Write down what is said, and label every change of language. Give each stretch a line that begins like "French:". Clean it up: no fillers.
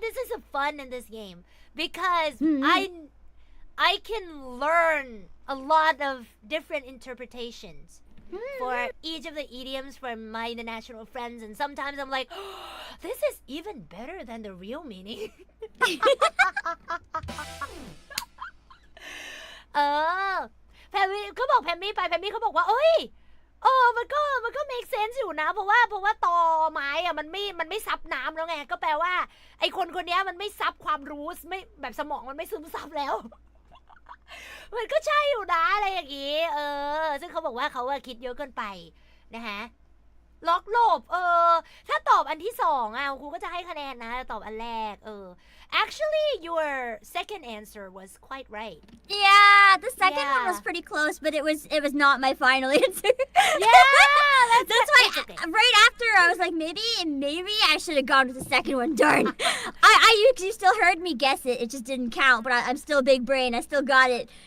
English: This is a fun in this game because I can learn a lot of different interpretations for each of the idioms from my international friends, and sometimes I'm like, oh, this is even better than the real meaning.
Thai: แพมมี่ก็บอกแพมมี่ไปแพมมี่เขาบอกว่าเอ้ยมันก็
English: make sense
Thai: อยู่นะเพราะว่าตอไม้อะมันไม่ซับน้ำแล้วไงก็แปลว่าไอคนนี้มันไม่ซับความรู้ไม่แบบสมองมันไม่ซึมซับแล้ว มันก็ใช่อยู่นะอะไรอย่างงี้ซึ่งเขาบอกว่าเขาคิดเยอะเกินไปนะคะล็อกหลบถ้าตอบอันที่สองครูก็จะให้คะแนนนะตอบอันแรก
English: actually your second answer was quite right Yeah, the second one was pretty close, but it was not my final answer. Yeah, that's why right after I was like maybe I should have gone with the second one. Darn, you still heard me guess it. It just didn't count, but I'm still big brain. I still got it.